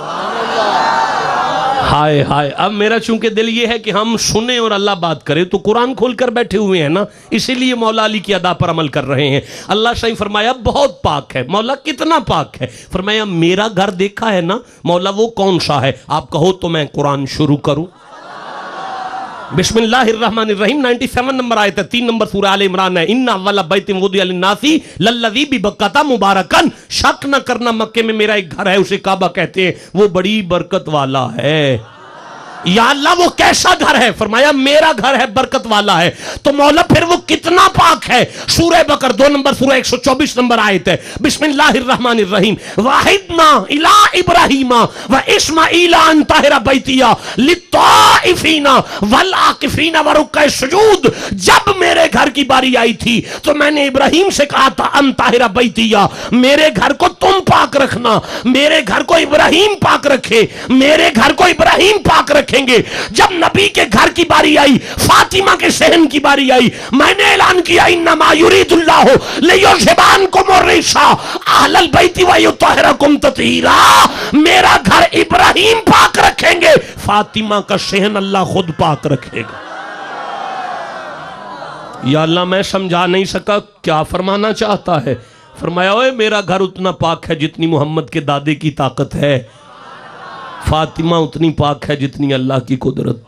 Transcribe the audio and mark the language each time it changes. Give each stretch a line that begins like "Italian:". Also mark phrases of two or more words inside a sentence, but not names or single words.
Hindi: हाय हाय, अब मेरा चूंकि दिल ये है कि हम सुने और अल्लाह बात करे, तो कुरान खोल कर बैठे हुए हैं ना, इसीलिए मौला अली की अदा पर अमल कर रहे हैं। अल्लाह सही फरमाया बहुत पाक है। मौला कितना पाक है? फरमाया मेरा घर देखा है ना, मौला वो कौन सा है? आप कहो तो मैं कुरान शुरू करूं। बिस्मिल्लाहिर्रहमानिर्रहीम 97 नंबर आयत है, 3 नंबर सूरह आले इमरान है।
Arabic: إن أول بيت وضع للناس للذي ببكة مباركا.
Hindi: शक न करना मक्के में मेरा एक घर है, उसे काबा कहते हैं, वो बड़ी बरकत वाला है। या अल्लाह वो कैसा घर है? फरमाया मेरा घर है, बरकत वाला है। तो मौला फिर वो कितना पाक है? सूरह बकर 2 नंबर सूरह 124 नंबर आयत है।
Arabic: بسم الله الرحمن الرحيم وعهدنا إلى إبراهيم وإسماعيل أن طهرا بيتي للطائفين والعاكفين والركع السجود.
Hindi: जब मेरे घर की बारी आई थी तो मैंने इब्राहीम से कहा था
Arabic: أن طهرا بيتي,
Hindi: मेरे घर को तुम पाक रखना, मेरे घर को इब्राहीम पाक रखे, मेरे घर को इब्राहीम पाक रखे। रखेंगे। जब नबी के घर की बारी आई, फातिमा के सहन की बारी आई, मैंने ऐलान किया
Arabic: إنما يريد الله ليذهب عنكم الرجس أهل البيت ويطهركم تطهيرا.
Hindi: मेरा घर इब्राहिम पाक रखेंगे, फातिमा का सहन अल्लाह खुद पाक रखेगा। या अल्लाह मैं समझा नहीं सका क्या फरमाना चाहता है। फरमाया ओए मेरा घर उतना पाक है जितनी मोहम्मद के दादे की ताकत है, फातिमा उतनी पाक है जितनी अल्लाह की कुदरत।